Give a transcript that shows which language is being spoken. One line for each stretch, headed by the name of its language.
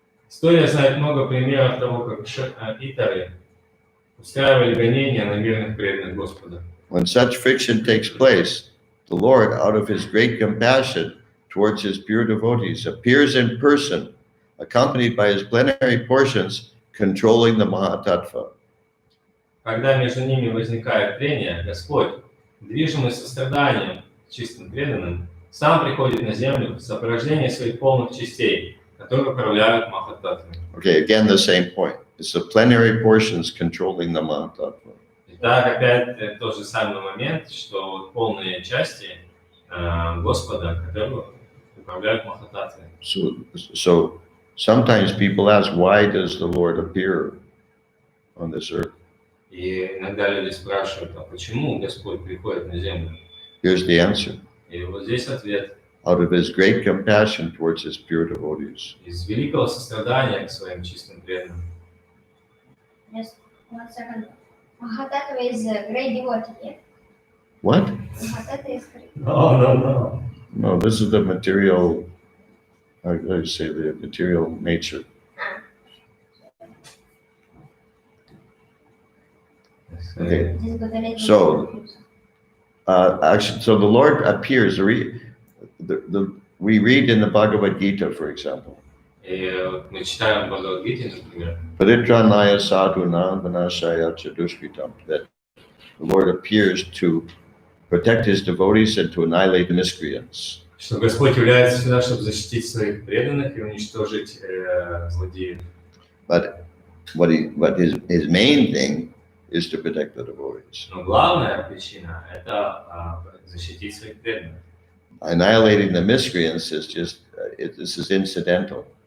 Russian: История знает много примеров того, как итары устраивали гонения на мирных преданных Господа.
English: When such friction takes place, the Lord, out of his great compassion towards his pure devotees, appears in person, accompanied by his plenary portions, controlling the Mahatattva.
Russian: Когда между ними возникает трение, Господь, движимый состраданием чистым преданным, сам приходит на землю в сопровождении своих полных частей, которые управляют Махататтвой.
English: Okay, again the same point. It's the plenary portions controlling the Mahatattva.
Russian: Так, опять тот же самый момент, что вот полные части Господа, которые управляют Махататтвой.
English: So sometimes people ask, why does the Lord appear on this earth?
Russian: И иногда люди спрашивают, а почему Господь приходит на землю?
English: Here's the answer.
Russian: И вот здесь ответ.
English: Out of his great compassion towards his pure devotees.
Russian: Из великого сострадания к своим чистым преданным.
English: Just 1 second. Mahatata is a great devotee, yeah? What? Mahatata is great. No. No, this is the material, how do you say, the material nature. Okay. Just go to let So, Actually, so the Lord appears. We read in the Bhagavad Gita, for example.
Russian: И вот мы читаем в Бхагавадгите, например,
Sanskrit: Paritranaya sadhunam vinashaya chadushkritam,
English: that the Lord appears to protect his devotees and to annihilate the miscreants.
Russian: что Господь является сюда, чтобы защитить своих преданных и уничтожить злодеев.
English: But his main thing is to protect the devotees.
Russian: Но главная причина – это защитить своих преданных.
English: Annihilating the miscreants is just, this is incidental.